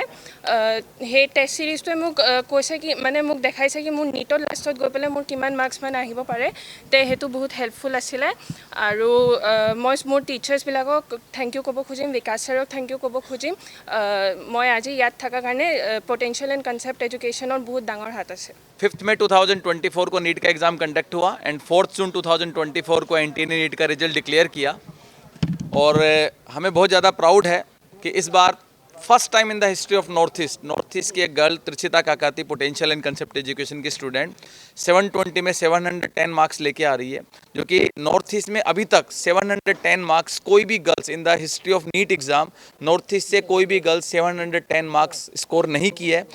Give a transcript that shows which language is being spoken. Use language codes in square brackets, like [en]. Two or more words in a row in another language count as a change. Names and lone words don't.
[as] সেই টেষ্ট ছিৰিজটোৱে মোক কৈছে কি মানে মোক দেখাইছে কি মোৰ নীটত লাষ্টত গৈ পেলাই মোৰ কিমান মাৰ্কছ মানে আহিব পাৰে। সেইটো বহুত হেল্পফুল আছিলে। আৰু মই মোৰ টিচাৰ্ছবিলাকক [en] thank you [as] ক'ব খুজিম, বিকাশ ছাৰক [en] thank you [as] ক'ব খুজিম। মই আজি ইয়াত থকাৰ কাৰণে পটেনচিয়েল এণ্ড কনচেপ্ট এডুকেশ্যনৰ বহুত ডাঙৰ হাত আছে। [hi] 5 मई 2024 को नीट का एग्ज़ाम कंडक्ट हुआ एंड 4 जून 2024 को NTA ने नीट का रिजल्ट डिक्लेयर किया। और हमें बहुत ज़्यादा प्राउड है कि इस बार [en] first time in the history of North East [hi] की एक गर्ल त्रिचिता काकाती पोटेंशियल एंड कंसेप्ट एजुकेशन की स्टूडेंट 720 में 710 मार्क्स लेके आ रही है, जो कि नॉर्थ ईस्ट में अभी तक 710 मार्क्स कोई भी [en] girls in the history of NEET exam North East [hi] से कोई भी गर्ल्स 710 मार्क्स स्कोर नहीं की है।